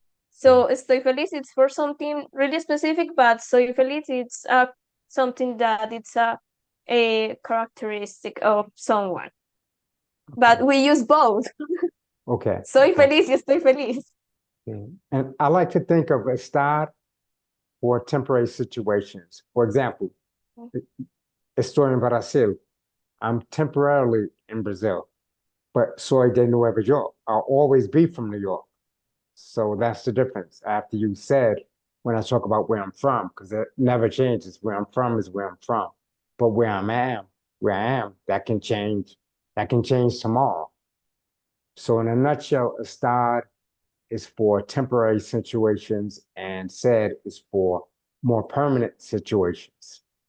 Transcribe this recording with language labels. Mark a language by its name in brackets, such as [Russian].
[English] So [Spanish] estoy feliz, [English] it's for something really specific, but [Spanish] soy feliz, [English] it's something that it's a a characteristic of someone. But we use both. Okay. [Spanish] Soy feliz y estoy feliz. [English] Okay. And I like to think of estar for temporary situations. For example, [Spanish] estoy en Brasil. [English] I'm temporarily in Brazil, but [Spanish] soy de Nueva York. [English] I'll always be from New York. So that's the difference. After you said, when I talk about where I'm from, because it never changes. Where I'm from is where I'm from. But where I am, that can change. That can change tomorrow. So in a nutshell, estar is for temporary situations and said is for more permanent situations.